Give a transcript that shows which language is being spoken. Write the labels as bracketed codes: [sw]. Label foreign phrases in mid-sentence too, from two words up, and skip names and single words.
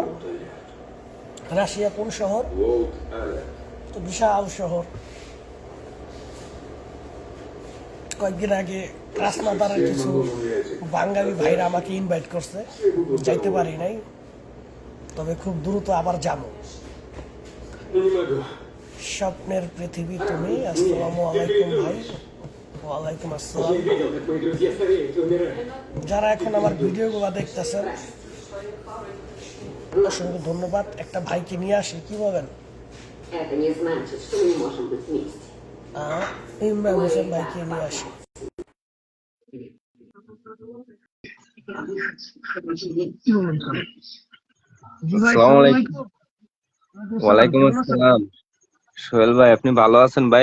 [bn] রাশিয়া কোন শহর? [ru] Волт Аллен. [bn] তো বিশাল শহর। কয়েকদিন আগে ক্রাসনাদারের কিছু বাঙালি ভাইরা আমাকে ইনভাইট করছে, যাইতে পারি নাই, তবে খুব দ্রুত আবার যাবো। [ru] Ну, не могу. [bn] স্বপ্নের পৃথিবী তুমি। [ar] السلام عليكم [bn] ভাই। [ar] وعليكم السلام. [ru] Я видел, как мои друзья стареют и умирают. [bn] যারা এখন আমার ভিডিওগুলো দেখতেছেন অসংখ্য ধন্যবাদ। একটা ভাইকে নিয়ে আসি, কি বলেন? [ru] Это не значит, что мы не можем быть вместе. [bn] ইমরান হোসেন ভাইকে নিয়ে আসি। [ar] السلام عليكم. وعليكم السلام. [bn] সোহেল ভাই, আপনি ভালো আছেন ভাই?